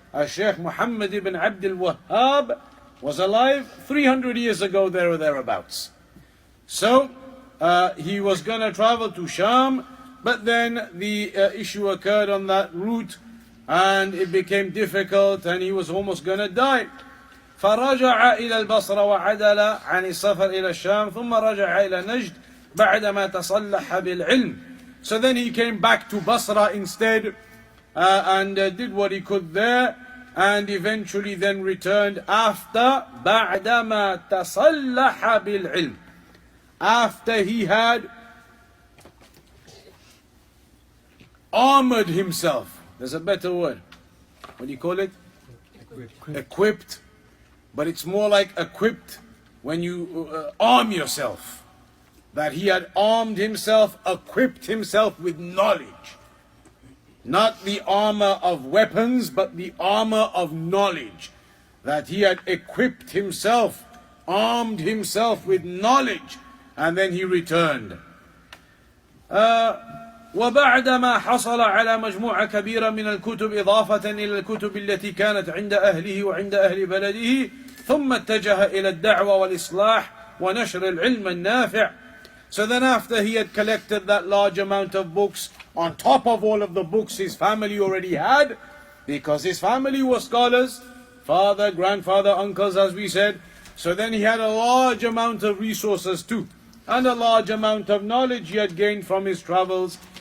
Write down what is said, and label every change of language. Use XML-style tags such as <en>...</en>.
<en>Shaykh Mohammed ibn Abdul Wahaab was alive 300 years ago, there or thereabouts. So he was going to travel to Sham, but then the issue occurred on that route, and it became difficult, and he was almost going to die.</en> <ar>فرجع إلى البصرة وعدل عن السفر إلى الشام ثم رجع إلى نجد بعدما تصلح بالعلم.</ar> <en>So then he came back to Basra instead, and did what he could there, and eventually then returned after</en> <ar>بعدما تصلح بالعلم,</ar> <en>after he had armored himself. There's a better word. What do you call it? Equipped. But it's more like equipped when you arm yourself. That he had armed himself, equipped himself with knowledge. Not the armor of weapons, but the armor of knowledge. That he had equipped himself, armed himself with knowledge, and then he returned.</en> <ar>وبعدما حصل على مجموعة كبيرة من الكتب إضافة إلى الكتب التي كانت عند أهله وعند أهل بلده ثم اتجه إلى الدعوة والإصلاح ونشر العلم النافع.</ar> <en>So then after he had collected that large amount of books, on top of all of the books his family already had, because his family was scholars, father, grandfather, uncles as we said, so then he had a large amount of resources too, and a large amount of knowledge he had gained from his travels.</en>